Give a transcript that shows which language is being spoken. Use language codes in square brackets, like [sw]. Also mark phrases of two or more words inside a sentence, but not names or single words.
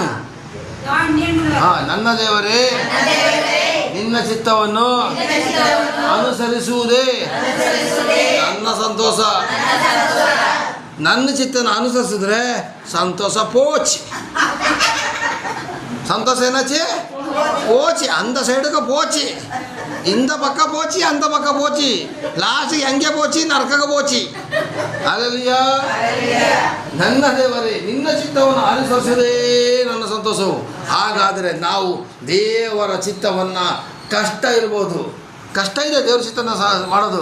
[kn] ನನ್ನ ದೇವರೇ, ನಿನ್ನ ಚಿತ್ತವನ್ನು ಅನುಸರಿಸುವುದೇ ನನ್ನ ಸಂತೋಷ. ನನ್ನ ಚಿತ್ತನ ಅನುಸರಿಸಿದ್ರೆ ಸಂತೋಷ ಪೋಚಿ. ಸಂತೋಷ ಏನಾಚಿ போச்சு. [ta] அந்த சைடுக்கு போச்சு, இந்த பக்கம் போச்சு, அந்த பக்கம் போச்சு, [kn] ಲಾಸ್ಟಿಗೆ ಹೆಂಗೆ போச்சு, ನರಕಕ್ಕೆ போச்சு. ಹಲ್ಲೆಲೂಯಾ. ನನ್ನ ದೇವರೇ, ನಿನ್ನ ಚಿತ್ತವನ್ನು ಅನುಸರಿಸೋದೇ ನನ್ನ ಸಂತೋಷವು. ಹಾಗಾದರೆ ನಾವು ದೇವರ ಚಿತ್ತವನ್ನು, ಕಷ್ಟ ಇರ್ಬೋದು, ಕಷ್ಟ ಇದೆ ದೇವ್ರ ಚಿತ್ತನ ಮಾಡೋದು.